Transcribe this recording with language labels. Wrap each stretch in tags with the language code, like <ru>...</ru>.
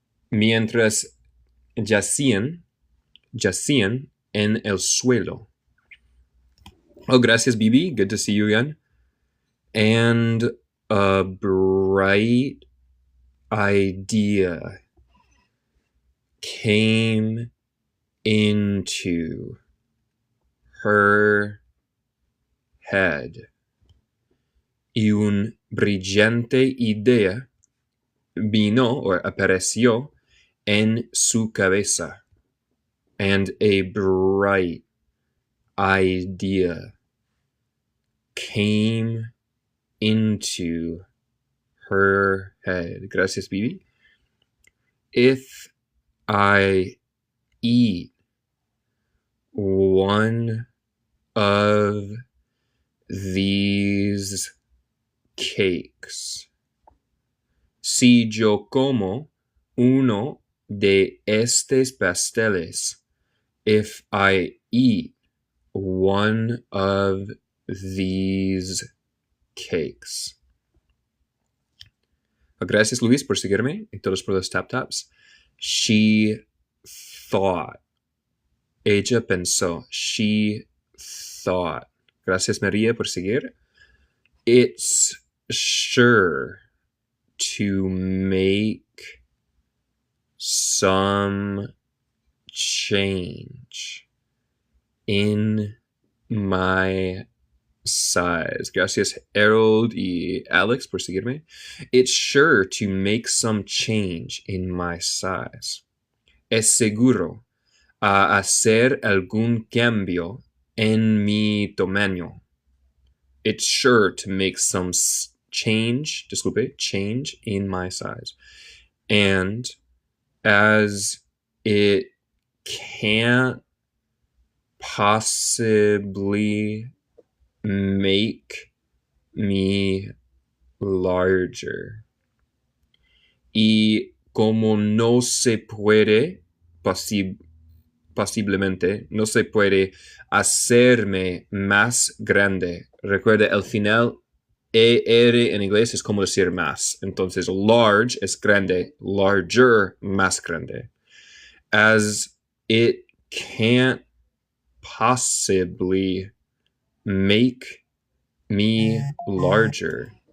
<es>Mientras yacían en el suelo. Oh, gracias, Bibi.</es> <en>Good to see you again. And a bright idea came into her head.</en> <es>Y un brillante idea vino or apareció en su cabeza.</es> <en>And a bright idea came into her head.</en> <es>Gracias, Bibi.</es> <en>If I eat one of these cakes,</en> <es>si yo como uno de estos pasteles,</es> <en>if I eat one of these cakes.</en> <es>Gracias, Luis, por seguirme y todos por los tap-taps.</es> <en>She thought.</en> <es>Ella pensó.</es> <en>She thought.</en> <es>Gracias, María, por seguir.</es> <en>It's sure to make some change in my size.</en> <es>Gracias, Harold y Alex, por seguirme.</es> <en>It's sure to make some change in my size.</en> <es>Es seguro a hacer algún cambio en mi tamaño.</es> <en>It's sure to make some change in my size. And as it can't possibly make me larger.</en> <es>Y como no se puede, posiblemente, no se puede hacerme más grande. Recuerda, el final ER en inglés es como decir más. Entonces, large es grande, larger, más grande.</es> <en>As it can't possibly make me larger.</en>